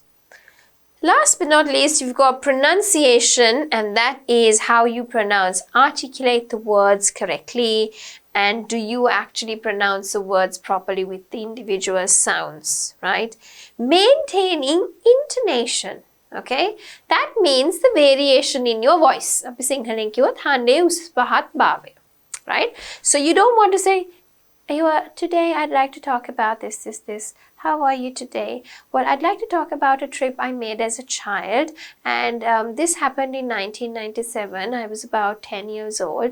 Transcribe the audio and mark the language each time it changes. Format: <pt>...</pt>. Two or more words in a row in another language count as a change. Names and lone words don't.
<en>Last but not least, you've got pronunciation, and that is how you pronounce, articulate the words correctly, and do you actually pronounce the words properly with the individual sounds, right? Maintaining intonation, okay? That means the variation in your voice.</en> <si>අපි සිංහලෙන් කිව්වොත් හඬේ උස් පහත් බව, right?</si> <en>So you don't want to say, today I'd like to talk about this. How are you today? Well, I'd like to talk about a trip I made as a child, and this happened in 1997. I was about 10 years old.</en>